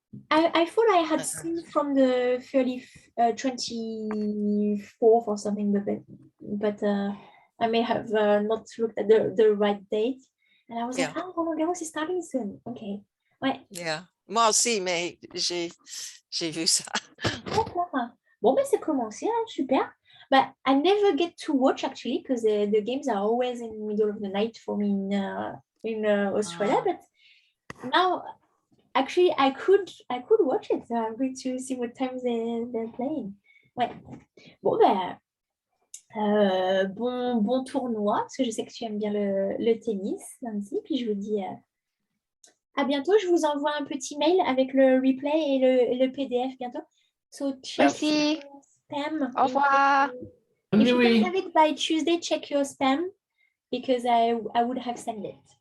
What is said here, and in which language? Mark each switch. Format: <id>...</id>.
<en>I thought I had seen from the 24th or something, but I may have not looked at the right date. And I was like, Roland Garros is starting soon.</en> <fr>Okay. Ouais. Yeah. Moi aussi, mais j'ai vu ça. D'accord. Bon, ben c'est commencé, hein, super.</fr> <en>But I never get to watch actually because the games are always in the middle of the night for me in Australia. But now, actually, I could watch it. So I'm going to see what times they're playing.</en> <fr>Ouais. Bon, ben, bon tournoi, parce que je sais que tu aimes bien le tennis, Nancy. Puis je vous dis à bientôt. Je vous envoie un petit mail avec le replay et le PDF bientôt.</fr> <en>So check</en> <fr>Merci.</fr> <en>your spam.</en> <fr>Au revoir.</fr> <en>If you Louis. don't have it by Tuesday, check your spam because I would have sent it.</en>